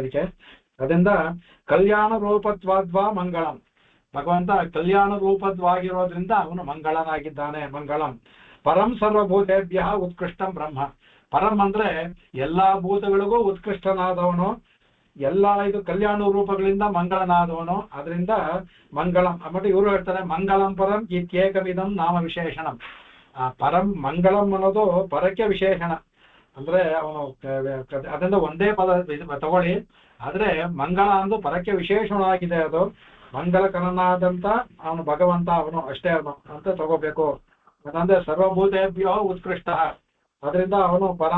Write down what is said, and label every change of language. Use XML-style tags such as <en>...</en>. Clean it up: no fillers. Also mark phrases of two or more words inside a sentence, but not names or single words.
<kn>ಅದಕ್ಕೆ ಅದರಿಂದ</kn> <sa>ಕಲ್ಯಾಣ ರೂಪತ್ವಾದ್ವಾ ಮಂಗಳಂ,</sa> <kn>ಭಗವಂತ ಕಲ್ಯಾಣ ರೂಪದ್ವಾಗಿರೋದ್ರಿಂದ ಅವನು ಮಂಗಳನಾಗಿದ್ದಾನೆ.</kn> <sa>ಮಂಗಳಂ ಪರಂ ಸರ್ವಭೂತೇಭ್ಯ ಉತ್ಕೃಷ್ಟಂ ಬ್ರಹ್ಮ.</sa> <kn>ಪರಂ ಅಂದ್ರೆ ಎಲ್ಲಾ ಭೂತಗಳಿಗೂ ಉತ್ಕೃಷ್ಟನಾದವನು, ಎಲ್ಲಾ ಇದು ಕಲ್ಯಾಣ ರೂಪಗಳಿಂದ ಮಂಗಳನಾದವನು. ಅದರಿಂದ ಮಂಗಳಂ ಅಂದ್ಬಿಟ್ಟು ಇವರು ಹೇಳ್ತಾರೆ,</kn> <sa>ಮಂಗಳಂ ಪರಂ ಇತ್ಯೇಕವಿದಂ ನಾಮ ವಿಶೇಷಣಂ. ಪರಂ ಮಂಗಳಂ</sa> <kn>ಅನ್ನೋದು ಪರಕ್ಕೆ ವಿಶೇಷಣ. ಅಂದ್ರೆ ಅವನು ಅದರಿಂದ ಒಂದೇ ಪದ ತಗೊಳ್ಳಿ, ಆದ್ರೆ ಮಂಗಳ ಅಂದು ಪರಕ್ಕೆ ವಿಶೇಷಣವಾಗಿದೆ. ಅದು ಮಂಗಲಕರನಾದಂತ ಅವನು ಭಗವಂತ, ಅವನು ಅಷ್ಟೇ ಅವನು ಅಂತ ತಗೋಬೇಕು. ಯಾಕಂದ್ರೆ</kn> <sa>ಸರ್ವಭೂತೇಭ್ಯೋ ಉತ್ಕೃಷ್ಟ,</sa> <kn>ಅದರಿಂದ ಅವನು ಪರಂ.</kn>